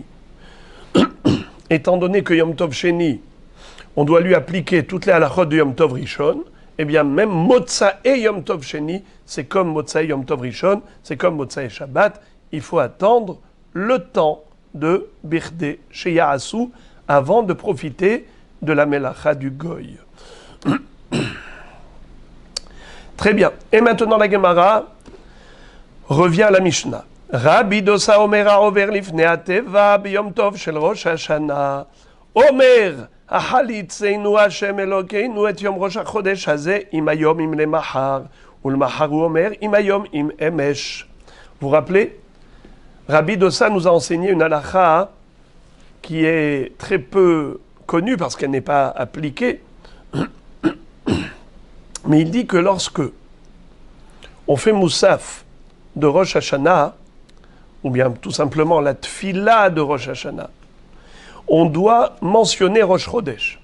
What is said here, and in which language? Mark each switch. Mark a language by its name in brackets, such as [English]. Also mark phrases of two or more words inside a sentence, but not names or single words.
[French] Étant donné que Yom Tov Sheni, on doit lui appliquer toutes les halachot de Yom Tov Rishon, eh bien même Motsae Yom Tov Sheni, c'est comme Motsae Yom Tov Rishon, c'est comme Motsae Shabbat, il faut attendre le temps de [Hebrew] בכדי שיעשו [French] avant de profiter de la Melacha du Goy. Très bien. Et maintenant la Gemara revient à la Mishnah. [Hebrew] רבי דוסא אומר העובר לפני התיבה ביום טוב של ראש השנה. אומר החליצנו השם אלוקינו את יום ראש החדש הזה אם היום אם למחר ולמחר הוא אומר אם היום אם אמש. [French] Vous vous rappelez, Rabbi Dosa nous a enseigné une halakha qui est très peu connue parce qu'elle n'est pas appliquée. Mais il dit que lorsque on fait Moussaf de Rosh Hashanah, ou bien tout simplement la Tfila de Rosh Hashanah, on doit mentionner Rosh Chodesh.